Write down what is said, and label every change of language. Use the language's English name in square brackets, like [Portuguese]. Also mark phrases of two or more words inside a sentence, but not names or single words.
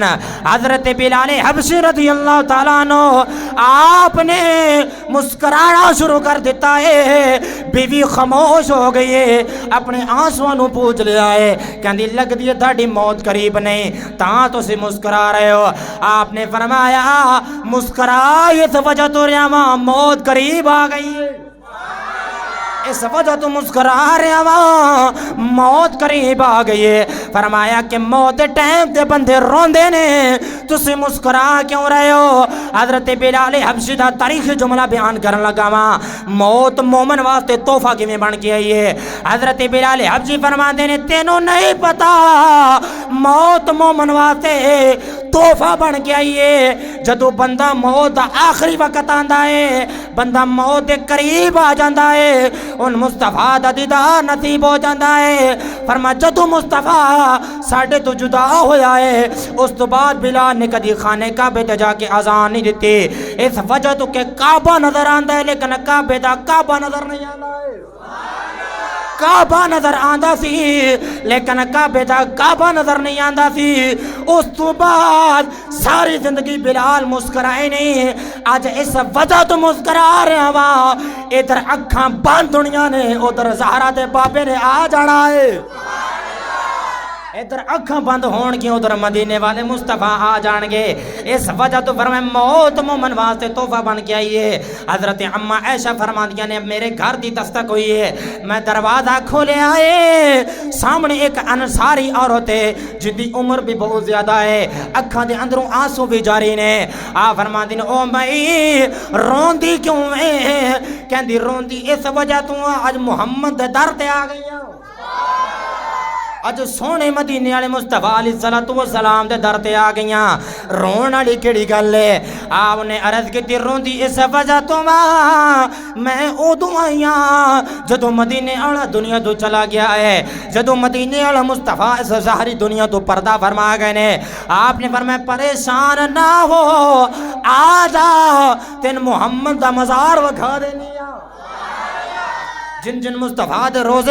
[Punjabi] حضرت بلال حبشی [Arabic] رضی اللہ تعالیٰ عنہ [Punjabi] آپ نے مسکرانا شروع کر دیتا ہے بیوی خاموش ہو گئی ہے اپنے آنسوں نو پوچھ لیا ہے کہندی لگ دی تھاڑی موت قریب نہیں تاں تو سے مسکرا رہے ہو آپ نے فرمایا مسکرا اس وجہ تو رہا موت قریب آ گئی ہے اس وجہ تو مسکرا رہے ہوا موت قریب آ گئی ہے فرمایا کہ موت ٹائم تے بندے روندے نے تسی مسکرا کیوں رہے ہو حضرت بلال حبشی دا تاریخ جملہ بیان کرن لگا وا موت مومن واسطے تحفہ کی میں بن کے آئی ہے حضرت بلال حبشی فرماندے نے تینوں نہیں پتا موت مومن واسطے تحفہ بن کے آئی ہے جدو بندہ موت دا آخری وقت آندا ہے بندہ موت دے قریب آ جاندا ہے ان مصطفیٰ دا دیدار نصیب ہو جاندا ہے فرمایا جدو مصطفیٰ ساڈے تو جدا ہویا ہے اس تو بعد بلال نے کدی خانے کعبے تے جا کے اذان نہیں دیتی اس وجہ تو کہ کعبہ نظر آندا ہے لیکن کعبے دا کعبہ نظر نہیں آندا ہے کعبہ نظر آندا سی لیکن کعبے دا کعبہ نظر نہیں آندا سی اس تو بعد ساری زندگی بلال مسکرائے نہیں آج اس وجہ تو مسکرا رہا وا ادھر اکھاں بند دنیا نے ادھر زہرا دے بابے نے آ جانا ہے ادھر اکھاں بند ہون گی ادھر مدینے والے مصطفیٰ آ جان گے اس وجہ تو فرمائے موت مومن واسطے تحفہ بن کے آئی ہے حضرت اماں عائشہ فرماندیاں نے میرے گھر دی دستک ہوئی ہے میں دروازہ کھولے آئے سامنے ایک انصاری عورت ہے جن دی عمر بھی بہت زیادہ ہے اکھاں دے اندروں آنسو بھی جاری نے آ فرماندی نے او مائی روندی کیوں ہے کہندی روندی اس وجہ تو آج محمد دے در تے آ گئی اج سونے مدینے والے مصطفیٰ [Arabic] علیہ الصلوۃ والسلام [Punjabi] دے در تے آ گئیاں رون والی کیڑی گل ہے آپ نے عرض کیتی روندی اس وجہ تو میں اودوں آئیاں جدوں مدینے والا دنیا تو چلا گیا ہے جدوں مدینے والا مصطفیٰ اس ظاہری دنیا تو پردہ فرما گئے نے آپ نے فرمایا پریشان نہ ہو آ جا تین محمد دا مزار وکھا دینی جن جن مصطفیٰ دے روزے